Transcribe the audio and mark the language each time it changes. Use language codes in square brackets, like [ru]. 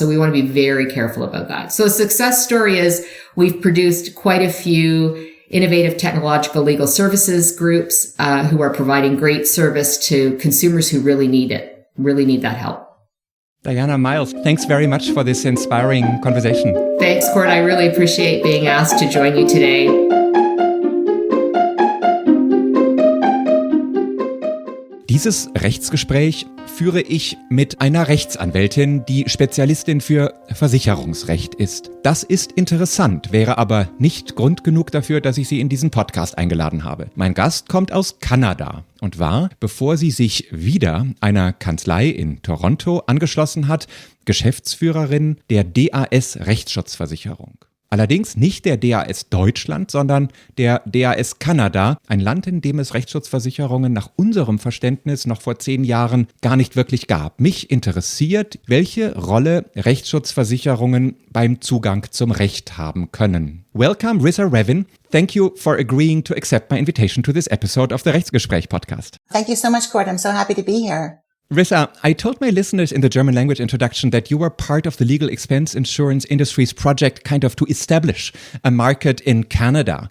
[en] So we want to be very careful about that. So a success story is we've produced quite a few innovative technological legal services groups who are providing great service to consumers who really need it, really need that help. Diana Miles, thanks very much for this inspiring conversation. Thanks, Cord. I really appreciate being asked to join you today. [de] Dieses Rechtsgespräch führe ich mit einer Rechtsanwältin, die Spezialistin für Versicherungsrecht ist. Das ist interessant, wäre aber nicht Grund genug dafür, dass ich sie in diesen Podcast eingeladen habe. Mein Gast kommt aus Kanada und war, bevor sie sich wieder einer Kanzlei in Toronto angeschlossen hat, Geschäftsführerin der DAS-Rechtsschutzversicherung. Allerdings nicht der DAS Deutschland, sondern der DAS Kanada, ein Land, in dem es Rechtsschutzversicherungen nach unserem Verständnis noch vor 10 Jahren gar nicht wirklich gab. Mich interessiert, welche Rolle Rechtsschutzversicherungen beim Zugang zum Recht haben können. [en] Welcome, Rissa Revin. Thank you for agreeing to accept my invitation to this episode of the Rechtsgespräch-Podcast. Thank you so much, Cord. I'm so happy to be here. Rissa, I told my listeners in the German language introduction that you were part of the legal expense insurance industry's project kind of to establish a market in Canada.